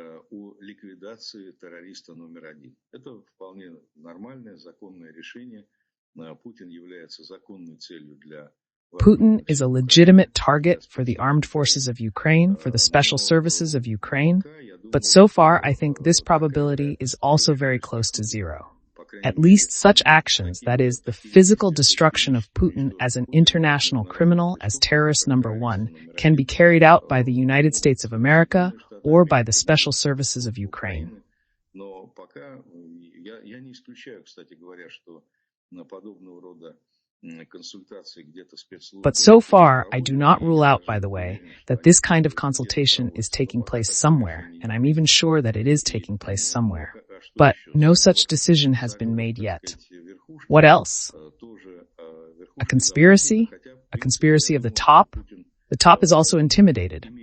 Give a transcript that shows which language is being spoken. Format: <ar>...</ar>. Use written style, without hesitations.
<ru>О ликвидации террориста номер один. Это вполне нормальное, законное решение. Путин является законной целью для...</ru> <en>Putin is a legitimate target for the armed forces of Ukraine, for the special services of Ukraine, but so far I think this probability is also very close to 0. At least such actions, that is, the physical destruction of Putin as an international criminal, as terrorist number one, can be carried out by the United States of America or by the special services of Ukraine.</en> <ru>Но пока я не исключаю, кстати говоря, что подобного рода консультации где-то спецслужбы...</ru> <en>But so far, I do not rule out, by the way, that this kind of consultation is taking place somewhere, and I'm even sure that it is taking place somewhere. But no such decision has been made yet. What else? A conspiracy? A conspiracy of the top? The top is also intimidated.</en>